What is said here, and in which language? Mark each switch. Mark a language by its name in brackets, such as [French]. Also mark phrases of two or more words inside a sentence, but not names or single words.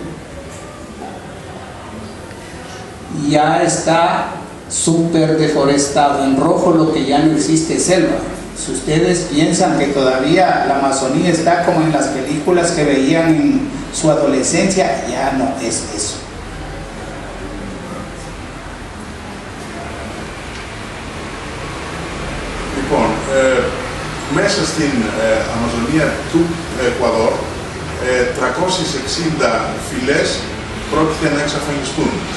[Spanish] Ya está súper deforestado, en rojo lo que ya no existe selva. Si ustedes piensan que todavía la Amazonía está como en las películas que veían en su adolescencia, ya no es eso. [Greek] Λοιπόν, μέσα στην Αμαζονία του Εκουαδόρ 360 φυλές πρόκειται να εξαφανιστούν.